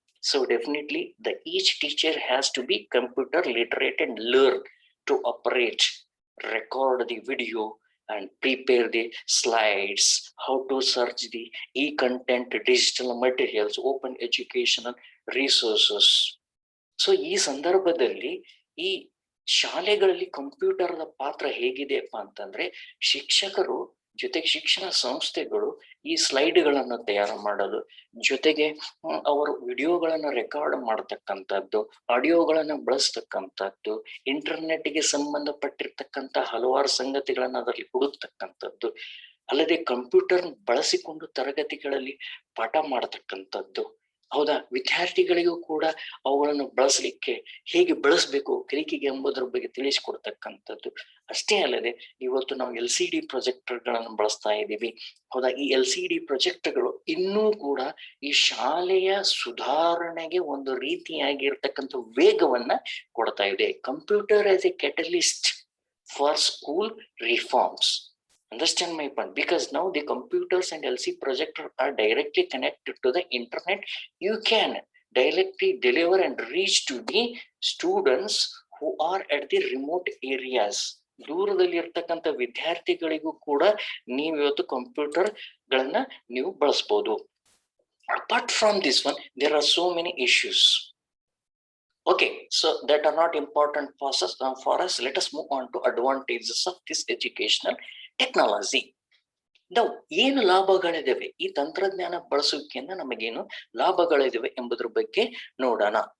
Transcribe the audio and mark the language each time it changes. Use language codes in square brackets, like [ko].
[en] So definitely each teacher has to be computer literate and learn to operate, record the video, and prepare the slides, how to search the e-content, digital materials, open educational resources. [kn] So ಈ ಸಂದರ್ಭದಲ್ಲಿ ಈ ಶಾಲೆಗಳಲ್ಲಿ ಕಂಪ್ಯೂಟರ್ದ ಪಾತ್ರ ಹೇಗಿದೆಯಪ್ಪ ಅಂತಂದ್ರೆ, ಶಿಕ್ಷಕರು ಜೊತೆಗೆ ಶಿಕ್ಷಣ ಸಂಸ್ಥೆಗಳು ಈ ಸ್ಲೈಡ್ಗಳನ್ನು ತಯಾರು ಮಾಡಲು, ಜೊತೆಗೆ ಅವರು ವಿಡಿಯೋಗಳನ್ನ ರೆಕಾರ್ಡ್ ಮಾಡತಕ್ಕಂಥದ್ದು, ಆಡಿಯೋಗಳನ್ನ ಬಳಸ್ತಕ್ಕಂಥದ್ದು, ಇಂಟರ್ನೆಟ್ಗೆ ಸಂಬಂಧಪಟ್ಟಿರ್ತಕ್ಕಂಥ ಹಲವಾರು ಸಂಗತಿಗಳನ್ನ ಅದರಲ್ಲಿ ಹುಡುಕ್ತಕ್ಕಂಥದ್ದು, ಅಲ್ಲದೆ ಕಂಪ್ಯೂಟರ್ ಬಳಸಿಕೊಂಡು ತರಗತಿಗಳಲ್ಲಿ ಪಾಠ ಮಾಡತಕ್ಕಂಥದ್ದು, ಹೌದಾ, ವಿದ್ಯಾರ್ಥಿಗಳಿಗೂ ಕೂಡ ಅವುಗಳನ್ನು ಬಳಸಲಿಕ್ಕೆ ಹೇಗೆ ಬಳಸಬೇಕು ಕಲಿಕೆಗೆ ಎಂಬುದರ ಬಗ್ಗೆ ತಿಳಿಸಿಕೊಡ್ತಕ್ಕಂಥದ್ದು. ಅಷ್ಟೇ ಅಲ್ಲದೆ ಇವತ್ತು ನಾವು LCD ಪ್ರೊಜೆಕ್ಟರ್ಗಳನ್ನು ಬಳಸ್ತಾ ಇದ್ದೀವಿ. ಹೌದಾ, ಈ LCD ಪ್ರೊಜೆಕ್ಟರ್ಗಳು ಇನ್ನೂ ಕೂಡ ಈ ಶಾಲೆಯ ಸುಧಾರಣೆಗೆ ಒಂದು ರೀತಿಯಾಗಿರ್ತಕ್ಕಂಥ ವೇಗವನ್ನ ಕೊಡ್ತಾ ಇದೆ. [en] Computer as a catalyst for school reforms. Understand my point, because now the computers and LCD projector are directly connected to the internet. You can directly deliver and reach to the students who are at the remote areas. [kn] ದೂರದಲ್ಲಿ ಇರ್ತಕ್ಕಂಥ ವಿದ್ಯಾರ್ಥಿಗಳಿಗೂ ಕೂಡ ನೀವು ಇವತ್ತು computer ಗಳನ್ನ ನೀವು ಬಳಸಬಹುದು. [en] Apart from this one, there are so many issues. Okay, so that are not important for us. Let us move on to advantages of this educational technology. [kn] ನಾವು ಏನು ಲಾಭಗಳಿದಾವೆ ಈ ತಂತ್ರಜ್ಞಾನ ಬಳಸುವಿಕೆಯಿಂದ, ನಮಗೇನು ಲಾಭಗಳಿದಾವೆ ಎಂಬುದ್ರ ಬಗ್ಗೆ ನೋಡೋಣ.